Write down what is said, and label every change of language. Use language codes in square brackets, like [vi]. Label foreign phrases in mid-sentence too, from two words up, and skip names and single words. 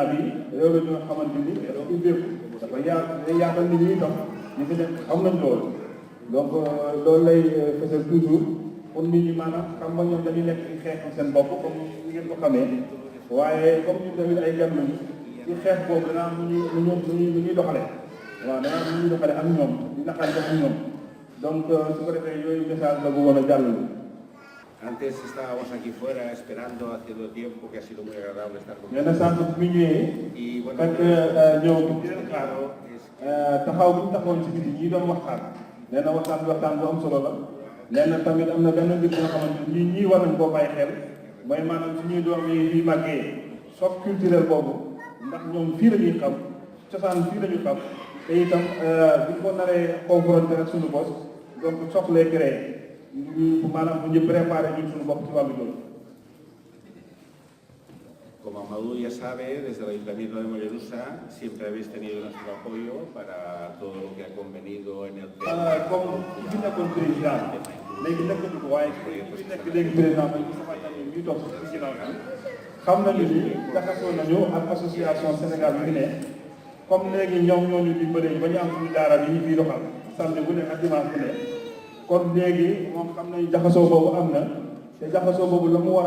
[wo] bi réew la ñoo xamante ni dafa ubbeeku dafa yaatal nit ñi dox ñu fi nekk xam nañ loolu donc loolu lay fësal [fr] toujours pour [wo] nit ñi maanaam xam nga ñoom dañuy nekk ci xeex seen bopp comme ni ngeen ko xamee waaye comme ñun tamit ay gan lañu ci xeex boobu dana am nu ñuy doxale waaw dana am nu ñuy doxale ak ñoom di naxante ak ñoom donc su ko defee yooyu message la bëggoon a jàll. [es] Antes estábamos aquí fuera esperando haciendo tiempo, que ha sido muy agradable estar con ustedes. [wo] Sànq bi ñu ñëwee. fekk ñëw bi ñu leen xaar taxaw bi ñu taxawoon ci biti ñi doon waxtaan. nee na waxtaan bu am solo la. nee na tamit am na benn mbir nga xamante ni ñii war nañ koo bàyyi xel mooy maanaam suñuy doom yi màggee [fr] choc culturel [wo] boobu ndax ñoom fii la ñuy xam cosaan fii la ñu xam te itam bu ñu ko naree confronté ak suñu bos donc choc lay créé. [es] Como Amadou ya sabe, desde el Ayuntamiento de Mollerussa siempre habéis tenido nuestro apoyo para todo lo que ha convenido en el [wo] comme ki fi nekkoon président léegi nekkatu ko waaye ki fi nekk léegi président mooy Moustapha Niasse mi toog ci ginnaaw bi xam nañu ni jaxasoo nañu ak association Sénégal bi ne comme léegi ñoom ñoo ñu dimbale ba ñu am suñu daara bi ñu fiy doxal samedi bu ne ak dimanche bu ne kon léegi moom xam nañu jaxasoo boobu am na te jaxasoo boobu la mu war a